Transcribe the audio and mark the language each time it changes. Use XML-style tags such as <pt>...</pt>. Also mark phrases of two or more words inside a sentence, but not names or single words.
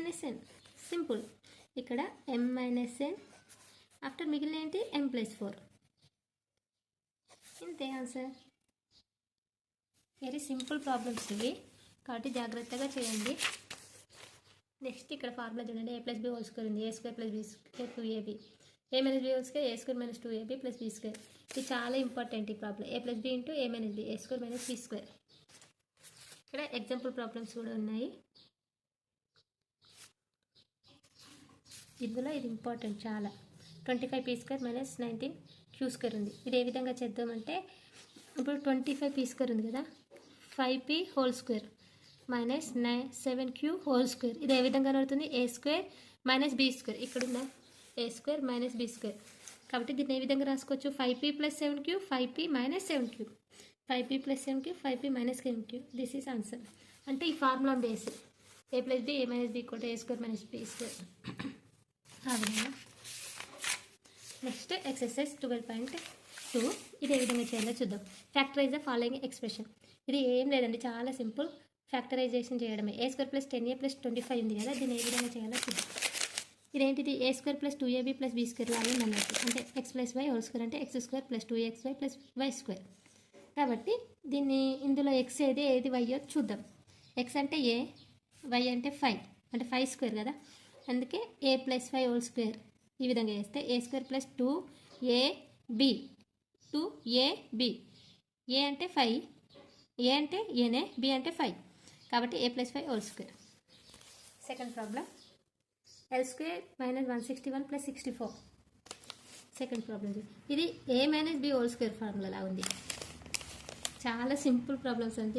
<te>సింపుల్. ఇక్కడ m - n ఆఫ్టర్ మిగిలిన ఏంటి? m + 4. ఇంతే ఆన్సర్.</te> <en>very simple problems</en> <te>ఇవి, కాబట్టి జాగ్రత్తగా చేయండి. నెక్స్ట్ ఇక్కడ ఫార్ములా చూడండి, a + b² ఉంది. a² + b² 2ab. a - b² a² - 2ab + b². ఇది చాలా ఇంపార్టెంట్ ఈ ప్రాబ్లం. a + b × a - b, a² - b². ఇక్కడ</te> <en>example problems</en> <te>కూడా ఉన్నాయి. ఇందులో ఇది ఇంపార్టెంట్ చాలా. 25p² - 19q² ఉంది. ఇది ఏ విధంగా చేద్దామంటే, ఇప్పుడు 25p² ఉంది కదా, 5p² - 7q². ఇది ఏ విధంగా అవుతుంది? a² - b². ఇక్కడ ఉందా? a² - b². కాబట్టి దీన్ని ఏ విధంగా రాసుకోవచ్చు? 5p + 7q, 5p - 7q, 5p + 7q, 5p - 7q.</te> <en>this is answer.</en> <te>అంటే ఈ</te> <en>formula base</en> <te>a + b, a - b = a² - b².</te> <en>next exercise</en> <te>12.2. ఇది ఏ విధంగా చేయాలో చూద్దాం.</te> <en>factorize the following expression.</en> <te>ఇది ఏం లేదండి, చాలా సింపుల్. ఫ్యాక్టరైజేషన్ చేయడమే. a² + 10a + 25 ఉంది కదా, దీన్ని ఏ విధంగా చేయాలో చూద్దాం. ఇదేంటిది? a² + 2ab + b² లాగా అన్నట్టు. అంటే x + y² అంటే x² + 2xy + y². కాబట్టి దీన్ని ఇందులో x ఏది y చూద్దాం. x అంటే a, y అంటే 5, అంటే 5² కదా. అందుకే a + 5² ఈ విధంగా చేస్తే a² + 2ab, 2ab. a అంటే 5, a అంటే aనే, b అంటే 5. కాబట్టి a + 5².</te> <en>second problem,</en> <te>l² - 161 + 64.</te> <en>second problem</en> <te>ఇది a - b² ఫార్ములా ఉంది. చాలా</te> <en>simple problems</en> <te>అండి.</te>